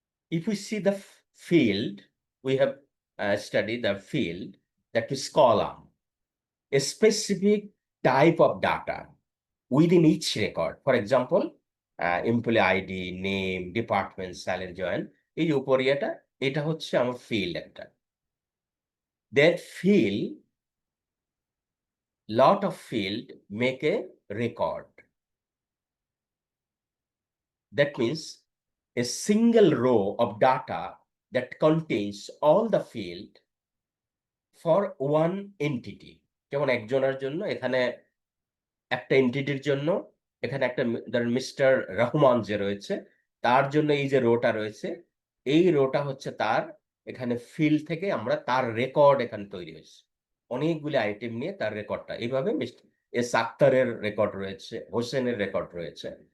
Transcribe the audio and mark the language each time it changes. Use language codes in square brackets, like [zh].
[en] If we see the field, we have studied the field, that is column, a specific type of data within each record. For example, employee ID, name, department, salary, join. [bn] এই যে উপরে এটা হচ্ছে আমার field একটা। [en] That field, lot of field make a record. That means a single row of data that contains all the field for one entity. [bn] যেমন একজনের জন্য এখানে একটা এন্টিটির জন্য এখানে একটা ধরেন মিস্টার রহমান যে রয়েছে, তার জন্য এই যে রোটা রয়েছে, এই রোটা হচ্ছে তার এখানে ফিল্ড থেকে আমরা তার রেকর্ড এখানে তৈরি হয়েছে। অনেকগুলি আইটেম নিয়ে তার রেকর্ডটা এইভাবে এস আক্তারের রেকর্ড রয়েছে, হোসেনের রেকর্ড রয়েছে।